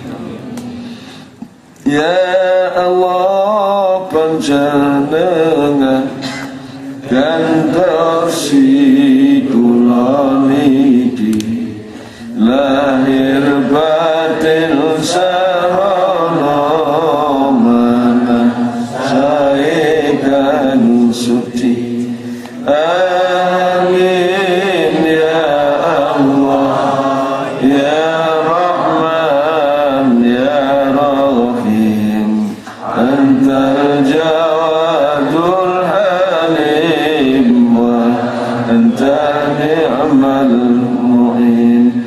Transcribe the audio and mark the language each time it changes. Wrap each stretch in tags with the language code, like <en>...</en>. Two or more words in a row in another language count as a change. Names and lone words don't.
<ar>يا الله</ar> <jv>panjenengan gantosi kula niki lahir batin sarana mana saekan suci.</jv> <ar>آمين يا الله يا رحمن يا رحيم أنت الجواد الحليم وأنت نعم المعين.</ar>